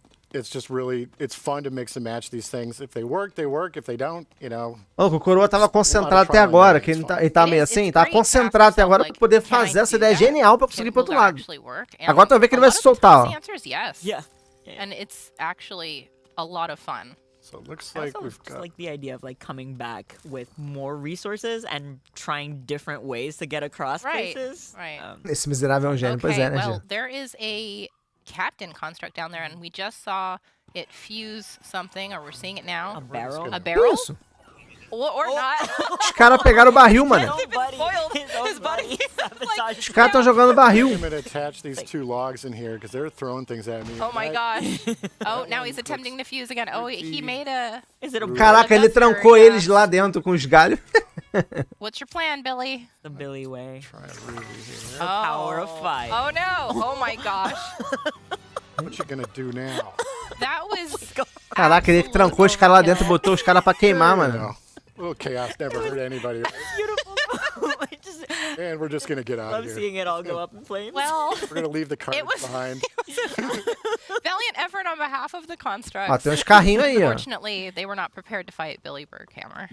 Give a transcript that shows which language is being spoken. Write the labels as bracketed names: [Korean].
[English] It's just really, it's fun to mix and match these things. If they work, they work. If they don't, [Portuguese] O Coroa tava concentrado até agora, que ele tá meio assim, tá concentrado até agora pra poder fazer essa ideia genial pra conseguir ir pro outro lado. Agora tu vai ver que ele vai se soltar, ó. [English] Yeah. And it's actually a lot of fun. So it looks I like also we've just got. like the idea of like coming back with more resources and trying different ways to get across places. Right. [Portuguese] Esse miserável é um gênio, pois é, né, [English] well, [Portuguese] Gê? [English] there is a captain construct down there, and we just saw it fuse something, or we're seeing it now. A barrel. A barrel? [Portuguese] Isso. [English] Or not. [Portuguese] Os caras pegaram o barril, mano. [English] His buddy. [Portuguese] Os caras tão jogando barril. [English] I'm going to attach these two logs in here because they're throwing things at me. Oh my gosh. Oh, now he's attempting to fuse again. Oh, he made a... Is it a [Portuguese] Caraca, ele trancou eles lá dentro com os galhos. [English] What's your plan, Billy? The Billy way? Try a ruby here. The power of fire. Oh no. Oh my gosh. What you going to do now? That was... [Portuguese] Caraca, ele trancou os caras lá dentro e botou os caras pra queimar, mano. [English] A little chaos never hurt anybody. Beautiful. And we're just going to get out Love of here. seeing it all go up in flames. Well... We're going to leave the cards was- behind. Valiant effort on behalf of the constructs. [Portuguese] Ó, tem uns carrinhos aí, ó. [English] Unfortunately, they were not prepared to fight Billy Berghammer.